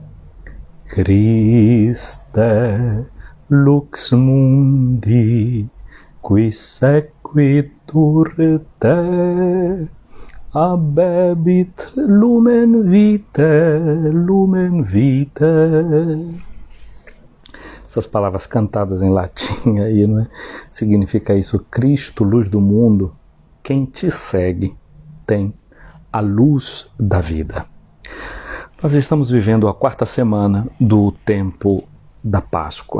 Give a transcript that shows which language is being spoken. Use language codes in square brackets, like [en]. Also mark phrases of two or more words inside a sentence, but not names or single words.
[la] Christe lux mundi, qui sequitur te, habebit lumen vitae, lumen vitae. [pt] Essas palavras cantadas em latim aí, não é? Significa isso: Cristo, luz do mundo, quem te segue tem a luz da vida. Nós estamos vivendo a quarta semana do tempo da Páscoa.